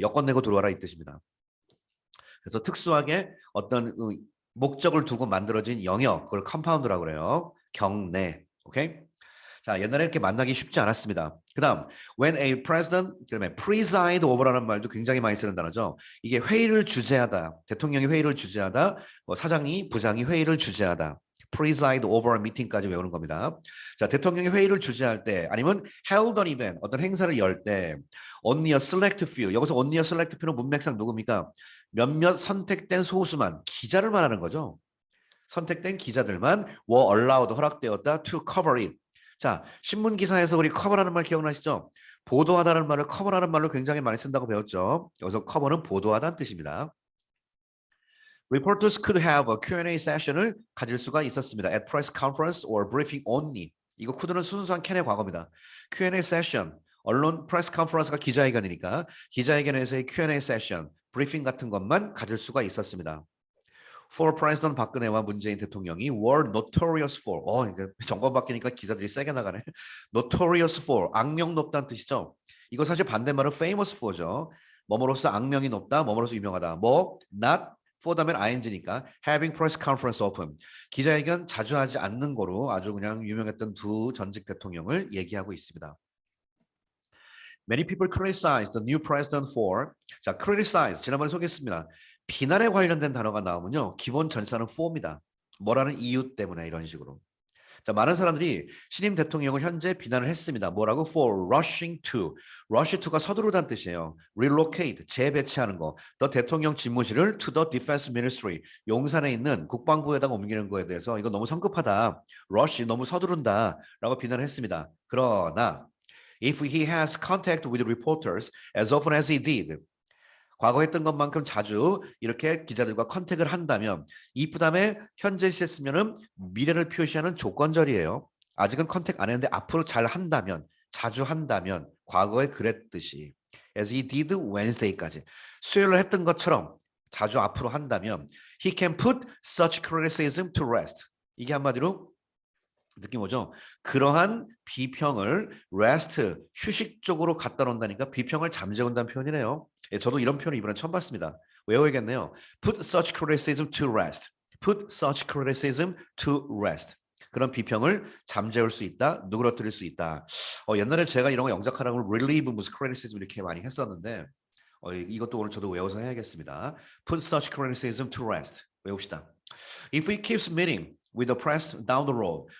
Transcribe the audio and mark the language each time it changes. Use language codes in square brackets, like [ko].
[ko] 여권 내고 들어와라 이 뜻입니다. 그래서 특수하게 어떤 목적을 두고 만들어진 영역, 그걸 컴파운드라고 그래요. 경내. 오케이? 자, 옛날에 이렇게 만나기 쉽지 않았습니다. 그다음, [en] when a president, [ko] 그다음에 preside over라는 말도 굉장히 많이 쓰는 단어죠. 이게 회의를 주재하다, 대통령이 회의를 주재하다, 뭐 사장이, 부장이 회의를 주재하다. [en] preside over a meeting [ko] 까지 외우는 겁니다. 자, 대통령이 회의를 주재할 때, 아니면 [en] held an event, [ko] 어떤 행사를 열 때, [en] only a select few, [ko] 여기서 only a select few는 문맥상 누굽니까? 몇몇 선택된 소수만, 기자를 말하는 거죠. 선택된 기자들만 [en] were allowed, [ko] 허락되었다 [en] to cover it. [ko] 자, 신문 기사에서 우리 커버라는 말 기억나시죠? 보도하다는 말을 커버라는 말로 굉장히 많이 쓴다고 배웠죠. 여기서 커버는 보도하다는 뜻입니다. [en] Reporters could have a Q&A session [ko] 을 가질 수가 있었습니다. [en] At press conference or briefing only. [ko] 이거 could는 순수한 캔의 과거입니다. Q&A session, 언론 프레스 컨퍼런스가 기자회견이니까 기자회견에서의 Q&A session, 브리핑 같은 것만 가질 수가 있었습니다. [en] For President [ko] 박근혜와 문재인 대통령이 [en] were notorious for. [ko] 이게 정권 바뀌니까 기자들이 세게 나가네. [en] Notorious for, [ko] 악명 높다는 뜻이죠. 이거 사실 반대말은 [en] famous for [ko] 죠. 뭐뭐로서 악명이 높다, 뭐뭐로서 유명하다. [en] 뭐 not for 다면 ing니까 having press conference often. [ko] 기자회견 자주 하지 않는 거로 아주 그냥 유명했던 두 전직 대통령을 얘기하고 있습니다. [en] Many people criticize the new president for. [ko] 자, criticize 지난번에 소개했습니다. 비난에 관련된 단어가 나오면요, 기본 전사는 for입니다. 뭐라는 이유 때문에 이런 식으로. 자, 많은 사람들이 신임 대통령을 현재 비난을 했습니다. [en] 뭐라고? For rushing to. [ko] rush to가 서두르다는 뜻이에요. relocate, 재배치하는 거. 더 대통령 집무실을 [en] to the defense ministry. [ko] 용산에 있는 국방부에다가 옮기는 거에 대해서 이거 너무 성급하다. rush, 너무 서두른다. 라고 비난을 했습니다. [en] 그러나 if he has contact with reporters as often as he did. [ko] 과거 했던 것만큼 자주 이렇게 기자들과 컨택을 한다면 if 다음에 현재 시에 쓰면은 미래를 표시하는 조건절이에요. 아직은 컨택 안 했는데 앞으로 잘 한다면, 자주 한다면 과거에 그랬듯이 [en] as he did Wednesday [ko] 까지 수요일로 했던 것처럼 자주 앞으로 한다면 [en] he can put such criticism to rest. [ko] 이게 한마디로 느낌 오죠? 그러한 비평을 rest, 휴식 쪽으로 갖다 놓는다니까 비평을 잠재운다는 표현이네요. 예, 저도 이런 표현을 이번에 처음 봤습니다. 외워야겠네요. [en] Put such criticism to rest. Put such criticism to rest. [ko] 그런 비평을 잠재울 수 있다, 누그러뜨릴 수 있다. 옛날에 제가 이런 거 영작하라고 relieve 무슨 criticism 이렇게 많이 했었는데 이것도 오늘 저도 외워서 해야겠습니다. [en] Put such criticism to rest. [ko] 외웁시다. [en] If we keep meeting with the press down the road.